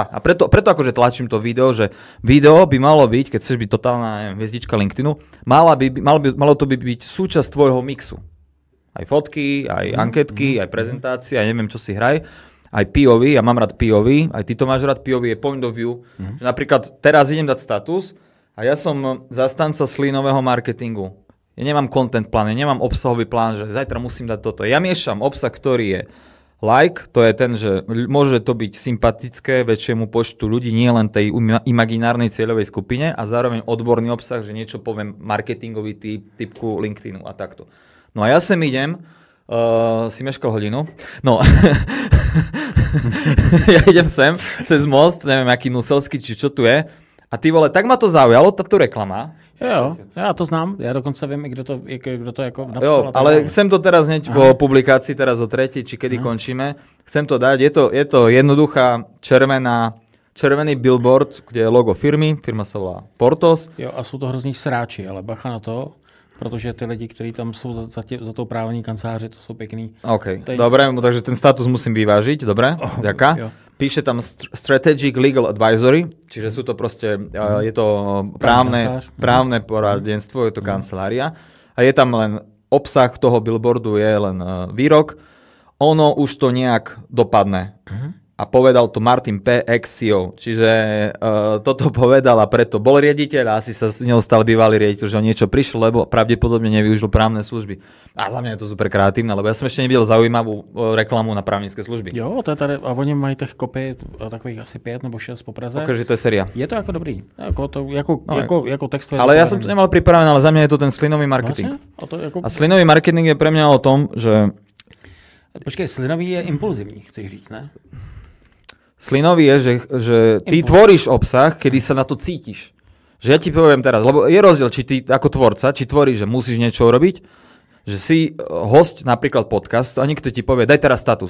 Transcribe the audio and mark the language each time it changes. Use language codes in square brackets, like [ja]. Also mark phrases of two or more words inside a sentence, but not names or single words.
[sk] A preto akože tlačím to video, že video by malo byť, keď chceš byť totálna hviezdička LinkedInu, malo to byť súčasť tvojho mixu. Aj fotky, aj anketky, aj prezentácie, aj neviem, čo si hraj. Aj POV, ja mám rád POV, aj ty to máš rád POV, je [en] point of view. [sk] Napríklad teraz idem dať status a ja som zastanca slínového marketingu. Ja nemám content plán, ja nemám obsahový plán, že zajtra musím dať toto. Ja miešam obsah, ktorý je like, to je ten, že môže to byť sympatické väčšiemu počtu ľudí, nie len tej imaginárnej cieľovej skupine a zároveň odborný obsah, že niečo poviem marketingový typku LinkedInu a takto. No a ja sem idem, si meškal hodinu, no ja idem sem cez most, neviem aký Nuselský, či čo tu je a [cs] ty vole, [sk] tak ma to zaujalo, táto reklama. [cs] Jo, já to znám, já dokonce vím, i kdo to jako napsal. [sk] Jo, ale chcem to teraz hneď po publikácii, teraz o 3, či kedy končíme. Chcem to dať, je to jednoduchá červený billboard, kde je logo firmy, firma sa volá Portos. [cs] Jo, a jsou to hrozný sráči, ale bacha na to, protože ty lidi, kteří tam jsou za tou právní kanceláři, to jsou pěkný. [sk] OK, dobre, takže ten status musím vyvážiť, dobre, ďaká. Píše tam [en] Strategic Legal Advisory, [sk] čiže sú to proste, je to právne poradenstvo, je to kancelária. A je tam len obsah toho billboardu, je len výrok. Ono už to nejak dopadne. a povedal to Martin P. ex-CEO. Čiže toto povedal a preto bol riaditeľ a asi sa s ňou stal bývalý riaditeľ, že on niečo prišiel, lebo pravdepodobne nevyužil právne služby. A za mňa je to super kreatívne, lebo ja som ešte nevidel zaujímavú reklamu na právnické služby. [cs] Jo, to je tady, a oni mají těch kopii takových asi 5 nebo 6 po Praze. [sk] Takže to je séria. [cs] Je to jako dobrý, jako textové. [sk] Ale ja som to nemal pripravené, ale za mňa je to ten slinový marketing. [cs] Vlastně? [sk] A slinový marketing je pre mňa o tom, že... [cs] Počkej, slinový je impulzivní, chceš říct, ne? [sk] Slinový je, že ty tvoríš obsah, kedy sa na to cítiš. Že ja ti poviem teraz, lebo je rozdiel, či ty ako tvorca, či tvoríš, že musíš niečo urobiť, že si host napríklad podcastu a niekto ti povie, daj teraz status.